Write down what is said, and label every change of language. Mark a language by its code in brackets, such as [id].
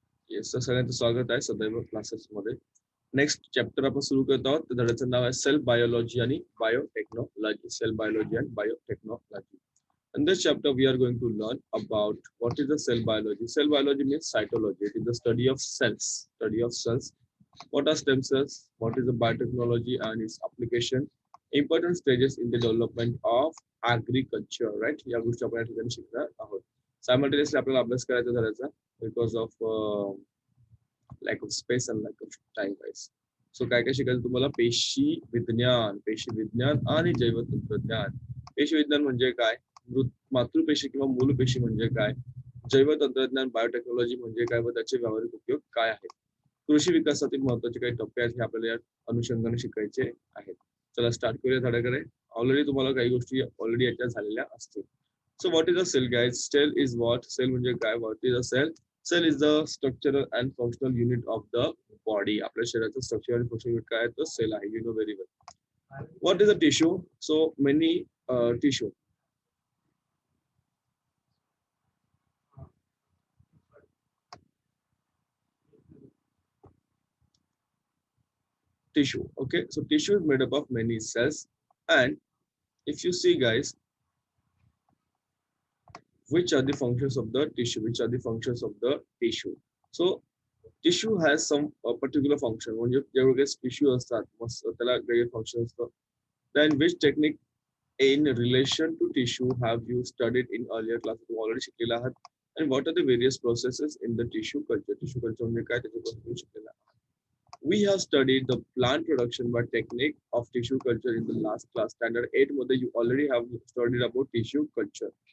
[mr] Yes, तर सगळ्यांचं स्वागत आहे सदैव क्लासेस मध्ये. नेक्स्ट चॅप्टर आपण सुरू करत आहोत. त्या धड्याचं नाव आहे सेल बायोलॉजी आणि biotechnology. [en] Cell biology and biotechnology. In this chapter, we are going to learn about what is the cell biology. Cell biology means cytology. It is the study of cells. Study of cells. What are stem cells? What is the biotechnology and its application? Important stages in the development of agriculture. Right? [mr] या गोष्टी आपण या ठिकाणी शिकणार आहोत. [en] Simultaneously [mr] आपल्याला अभ्यास करायचा झाल्याचा [en] because of lack of space and lack of time guys. [mr] So काय काय शिकायचं तुम्हाला पेशी विज्ञान आणि जैवतंत्रज्ञान. पेशी विज्ञान म्हणजे काय, मातृपेशी किंवा मूलपेशी म्हणजे काय, जैवतंत्रज्ञान बायोटेक्नॉलॉजी म्हणजे काय व त्याचे व्यावहारिक उपयोग काय आहेत, कृषी विकासातील महत्त्वाचे काही टप्पे आहेत हे आपल्याला या अनुषंगाने शिकायचे आहेत. चला स्टार्ट करूया धड्याकडे. ऑलरेडी तुम्हाला काही गोष्टी ऑलरेडी याच्या झालेल्या असतील. [en] So what is a cell guys? Cell is what? [mr] Sale म्हणजे काय? [en] What is a cell? Cell is the structural and functional unit of the body. [mr] आपल्या शरीराचं स्ट्रक्चर आणि फंक्शनल युनिट काय आहे तर सेल आहे. [en] You know very well. What is a tissue? So many tissue. Tissue. Okay. So tissue is made up of many cells, and if you see, guys, which are the functions of the tissue? Which are the functions of the tissue? So tissue has some particular function. [mr] म्हणजे जेवढे tissue असतात त्याला वेगळे function असतं. [en] Then which technique in relation to tissue have you studied in earlier classes? [mr] तुम्ही already शिकलेला आहात. [en] And what are the various processes in the tissue culture? [mr] Tissue culture म्हणजे काय त्याच्यापासून तुम्ही शिकलेला आहात. [en] We have studied the plant production by technique of tissue culture in the last class. Standard 8 मध्ये you already have studied about tissue culture.